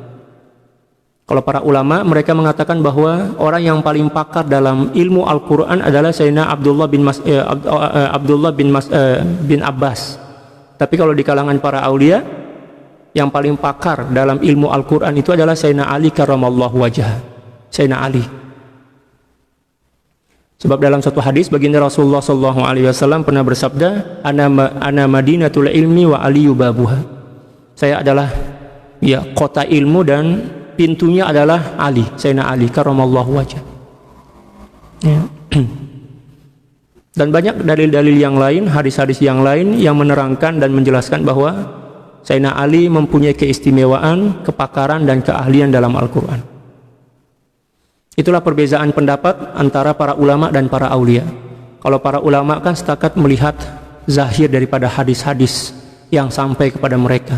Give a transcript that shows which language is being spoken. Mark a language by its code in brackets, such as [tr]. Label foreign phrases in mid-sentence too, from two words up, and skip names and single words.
[ms] Kalau para ulama mereka mengatakan bahwa orang yang paling pakar dalam ilmu Al-Quran adalah Sayyidina Abdullah bin Abbas. Tapi kalau di kalangan para aulia, yang paling pakar dalam ilmu Al-Quran itu adalah Sayyidina Ali [ar] karramallahu wajhah. [ms] Sayyidina Ali. Sebab dalam satu hadis baginda Rasulullah SAW pernah bersabda, [ar] ana madinatul ilmi wa aliyu babuha. [ms] Saya adalah ya kota ilmu dan pintunya adalah Ali, Sayyidina Ali [ar] karramallahu wajhah. [ms] Ya. Dan banyak dalil-dalil yang lain, hadis-hadis yang lain yang menerangkan dan menjelaskan bahwa Sayyidina Ali mempunyai keistimewaan, kepakaran dan keahlian dalam Al-Quran. Itulah perbezaan pendapat antara para ulama dan para aulia. Kalau para ulama kan setakat melihat zahir daripada hadis-hadis yang sampai kepada mereka.